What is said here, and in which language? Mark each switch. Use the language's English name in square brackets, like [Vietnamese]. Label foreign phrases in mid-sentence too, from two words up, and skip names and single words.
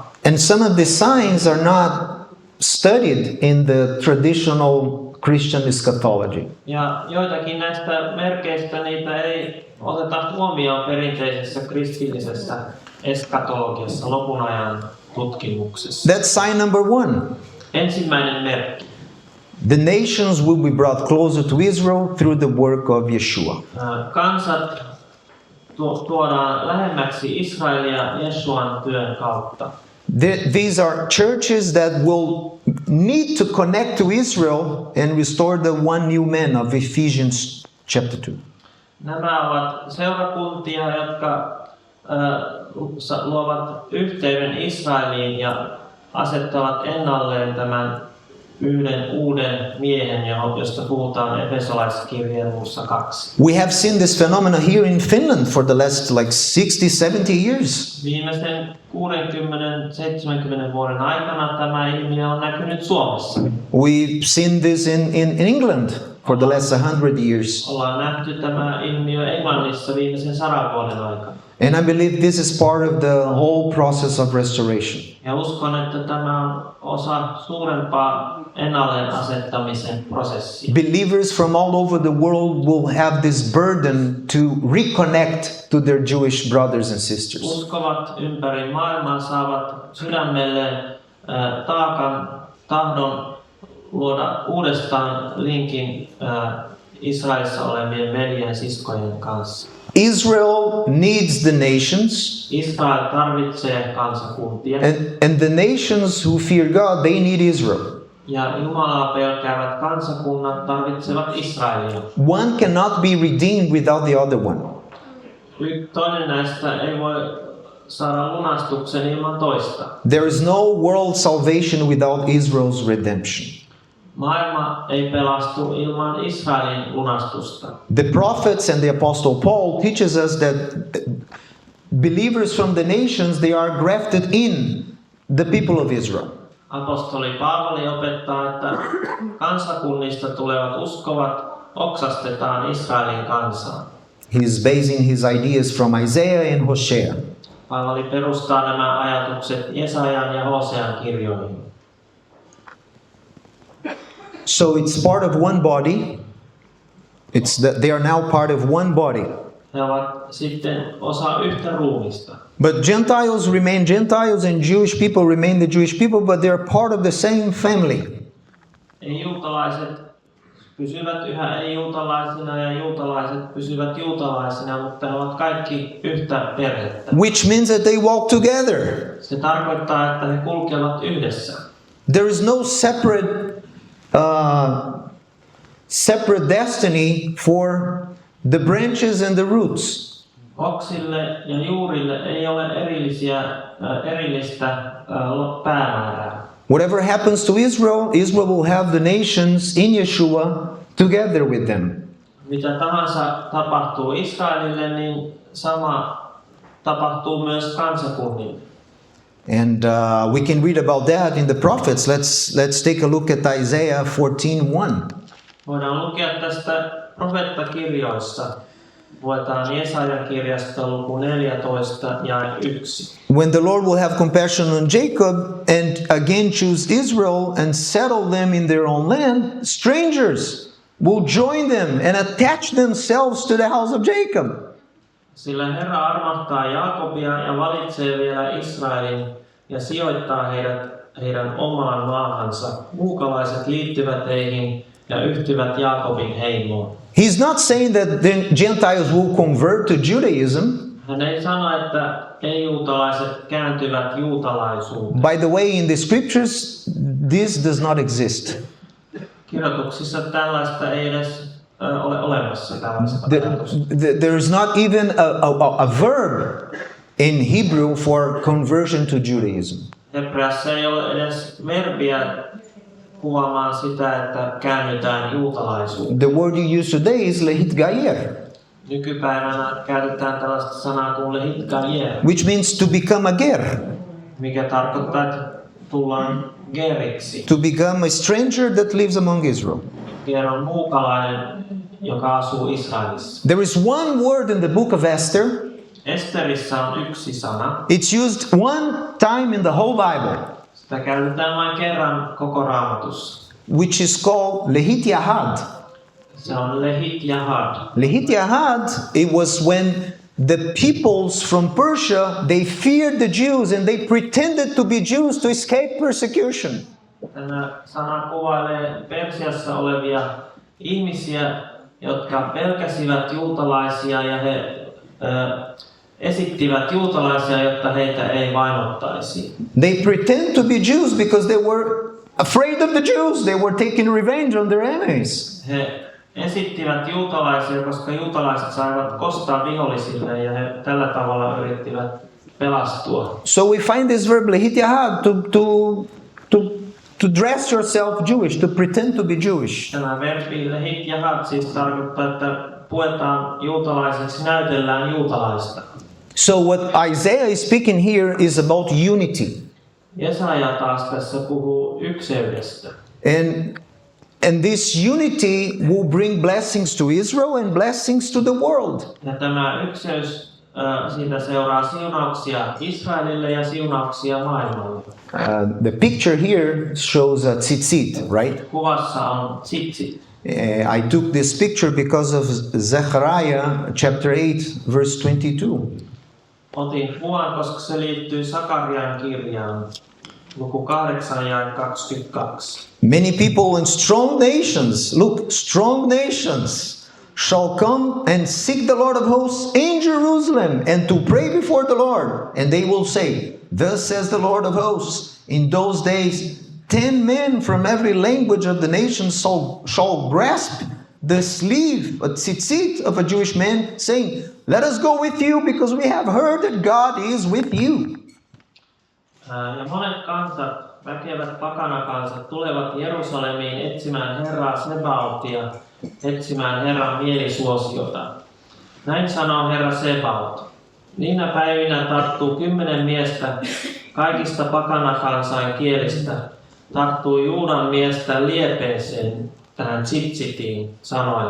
[English] And some of the signs are not studied in the traditional Christian eschatology. [Finnish] Ja joitakin näistä merkeistä niitä ei oteta huomioon perinteisessä kristillisessä eskatologiassa, lopun ajan tutkimuksessa. [English] That's sign number 1. [Finnish] Ensimmäinen merkki. [English] The nations will be brought closer to Israel through the work of Yeshua. [Finnish] Kansat tuodaan lähemmäksi Israelia Jeshuan työn kautta. [English] These are churches that will need to connect to Israel and restore the one new man of Ephesians chapter 2. [Finnish] Nämä ovat seurakuntia, jotka luovat yhteyden Israeliin ja asettavat ennalleen tämän yhden uuden miehen, josta puhutaan Efesolaiskirjeen luvussa 2. [English] We have seen this phenomena here in Finland for the last 60-70 years. [Finnish] Viimeisen 60-70 vuoden aikana tämä ilmiö on näkynyt Suomessa. [English] We've seen this in England for the last 100 years. [Finnish] Ollaan nähty tämä ilmiö Englannissa viimeisen 100 vuoden aikana. [English] And I believe this is part of the whole process of restoration. [Finnish] Ja uskon, että tämä on osa suurempaa ennalleen asettamisen prosessia. [English] Believers from all over the world will have this burden to reconnect to their Jewish brothers and sisters. [Finnish] Uskovat ympäri maailmaa saavat sydämelleen tahdon luoda uudestaan linkin Israelissa olevien veljen siskojen kanssa. [English] Israel needs the nations, [Finnish] Israel tarvitsee kansakuntia. [English] and the nations who fear God, they need Israel. [Finnish] Ja Jumalaa pelkäävät kansakunnat tarvitsevat Israelia. [English] One cannot be redeemed without the other one. [Finnish] Toinen näistä ei voi saada lunastuksen ilman toista. [English] There is no world salvation without Israel's redemption. [Finnish] Maailma ei pelastu ilman Israelin lunastusta. [English] The prophets and the apostle Paul teaches us that believers from the nations, they are grafted in the people of Israel. [Finnish] Apostoli Paavali opettaa, että kansakunnista tulevat uskovat oksastetaan Israelin kansaan. [English] He is basing his ideas from Isaiah and Hosea. [Finnish] Paavali perustaa nämä ajatukset Jesajan ja Hosean kirjoihin. [English] So it's part of one body. They are now part of one body. [Finnish] He ovat sitten osa yhtä ruumista. [English] But Gentiles remain Gentiles and Jewish people remain the Jewish people, but they are part of the same family. [Finnish] Juutalaiset pysyvät yhä ei-juutalaisina ja juutalaiset pysyvät juutalaisina, mutta he ovat kaikki yhtä perhettä. [English] Which means that they walk together. [Finnish] Se tarkoittaa, että he kulkevat yhdessä. [English] There is no separate destiny for the branches and the roots. [Finnish] Oksille ja juurille ei ole erillistä päämäärää. [English] Whatever happens to Israel, Israel will have the nations in Yeshua together with them. [Finnish] Mitä tahansa tapahtuu Israelille, niin sama tapahtuu myös kansakunnille. [English] And we can read about that in the prophets. Let's take a look at Isaiah 14:1. [Finnish] Voidaan lukea tästä profeettakirjoissa. Luetaan Jesajan kirjasta luku 14 ja 1. [English] When the Lord will have compassion on Jacob and again choose Israel and settle them in their own land, strangers will join them and attach themselves to the house of Jacob. [Finnish] Sillä Herra armahtaa Jaakobia ja valitsee vielä Israelin ja sijoittaa heidän omaan maahansa. Muukalaiset liittyvät heihin ja yhtyvät Jaakobin heimoon. [English] He's not saying that the Gentiles will convert to Judaism. [Finnish] Hän ei sano, että ei-juutalaiset kääntyvät juutalaisuuteen. [English] By the way, in the scriptures, this does not exist. [Finnish] Kirjoituksissa tällaista ei edes ole olemassa tällaista. [English] There is not even a verb in Hebrew for conversion to Judaism. [Finnish] Hebreassa ei ole edes verbiä kuvaamaan sitä, että käännytään juutalaisuuteen. [English] The word you use today is lehitgayer, [Finnish] Nykypäivänä käytetään tällaista sanaa kuin lehitgayer, [English] which means to become a ger, [Finnish] mikä tarkoittaa, että tullaan geriksi. [English] to become a stranger that lives among Israel. [Finnish] Ger on muukalainen, joka asuu Israelissa. [English] There is one word in the book of Esther. [Finnish] Esterissä on yksi sana. [English] It's used one time in the whole Bible. [Finnish] Sitä käytetään vain kerran koko Raamatussa. [English] which is called Lehit Yahad. [Finnish] Se on Lehit Yahad. [English] Lehit Yahad, it was when the peoples from Persia, they feared the Jews and they pretended to be Jews to escape persecution. [Finnish] Tämä sana kuvailee Persiassa olevia ihmisiä, jotka pelkäsivät juutalaisia ja he esittivät juutalaisia, jotta heitä ei vainottaisi. [English] They pretend to be Jews because they were afraid of the Jews. They were taking revenge on their enemies. [Finnish] He esittivät juutalaisia, koska juutalaiset saivat kostaa vihollisille ja he tällä tavalla yrittivät pelastua. [English] So we find this verb lehit yahad to dress yourself Jewish, to pretend to be Jewish. [Finnish] Tämä verbi lehit yahad siis tarkoittaa, että puetaan juutalaiseksi, näytellään juutalaista. [English] So what Isaiah is speaking here is about unity. [Finnish] Jesaja taas tässä puhuu ykseydestä. [English] And this unity will bring blessings to Israel and blessings to the world. [Finnish] Ja tämä ykseys, siitä seuraa siunauksia Israelille ja siunauksia maailmalle. [English] The picture here shows a tzitzit, right? [Finnish] Kuvassa on tsitsit. [English] I took this picture because of Zechariah chapter 8 verse 22. [Finnish] Otin kuvan, koska se liittyy Sakarian kirjaan, luku 8 ja 22. [English] Many people in strong nations, look, strong nations shall come and seek the Lord of hosts in Jerusalem and to pray before the Lord. And they will say, thus says the Lord of hosts, in those days 10 men from every language of the nations shall grasp the sleeve, a tzitzit of a Jewish man, saying, let us go with you because we have heard that God is with you. [Finnish] Ja monet kansat, väkevät pakanakansat, tulevat Jerusalemiin etsimään Herraa Sebaotia, etsimään Herran mielisuosiota. Näin sanoo Herra Sebaot. Niinä päivinä tarttuu 10 miestä kaikista pakanakansain kielistä, tarttuu Juudan miestä liepeeseen, tähän tsitsitiin, sanoen.